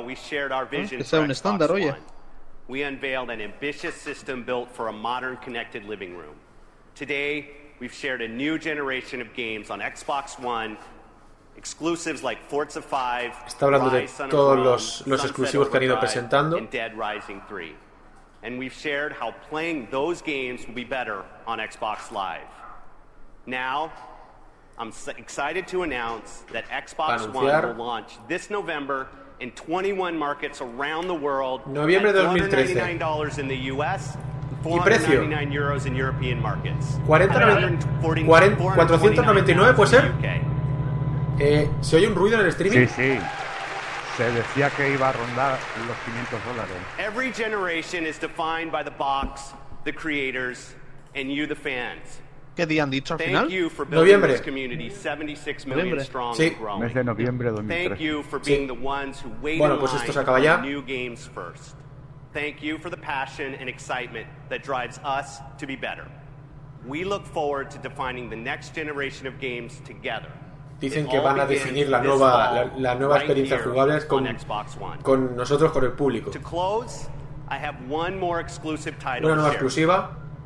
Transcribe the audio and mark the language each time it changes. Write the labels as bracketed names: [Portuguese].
[English] we shared our vision. [Spanish] Es un estándar, oye. [English] We unveiled an ambitious system built for a modern connected living room. Today we've shared a new generation of games on Xbox One. Exclusives like Forza 5, [Spanish] está hablando de todos los exclusivos que han ido presentando. [English] And we've shared how playing those games will be better on Xbox Live. Now, I'm excited to announce that Xbox One will launch this November in 21 markets around the world. [Spanish] Noviembre de 2013. [English] $499 in the US. [Spanish] Y precio 499, ¿puede ser? ¿Se oye un ruido en el streaming? Sí, sí. Se decía que iba a rondar los $500. [English] Every generation is defined by the box, the creators, and you, the fans. [Spanish] ¿Qué día han dicho al final? Noviembre. ¿Noviembre? Sí. Mes de noviembre 2013. Sí. Bueno, pues esto se acaba ya. [English] New games first. Thank you for the passion and excitement that drives us to be better. We look forward to defining the next generation of games together. [Spanish] Dicen que van a definir la nueva experiencia jugable con nosotros, con el público. [English] To close, I have one more exclusive title. [Spanish] Una nueva exclusiva.